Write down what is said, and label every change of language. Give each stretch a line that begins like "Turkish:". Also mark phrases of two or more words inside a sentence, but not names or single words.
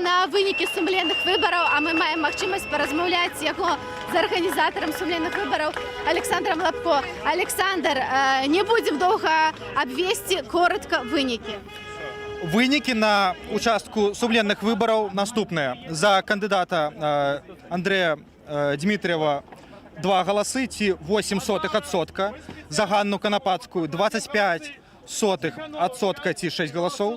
Ukrainian: на виніки сумленних виборів, а ми маємо можливість порозмовляти з його з організатором сумленних виборів Олександром Лапко. Олександр, не будемо довго обвести, коротко виніки.
Belarusian: Вынікі на участку сумленных выбораў наступныя. За кандыдата Андрэя Дмітрыева 2 галасы ці 0,08%. За Ганну Канапацкую 0,25% ці 6 галасоў.